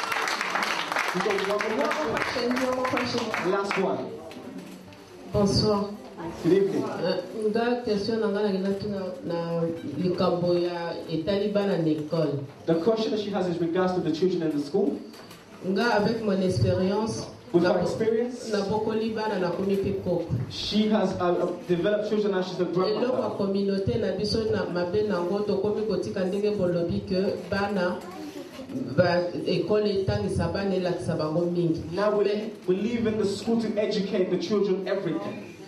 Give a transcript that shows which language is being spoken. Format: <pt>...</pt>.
<en>One more question. Last one.</en> <fr>Bonsoir.</fr> <en>Good evening.</en> <ln>Nga question nanga na likambo ya etali bana na école.</ln> <en>The question that she has is regards to the children in the school.</en> <ln>Nga</ln> <fr>avec mon expérience.</fr> <en>With her experience, she has developed children and she's a grandmother. Now we live in the school to educate the children everything.</en>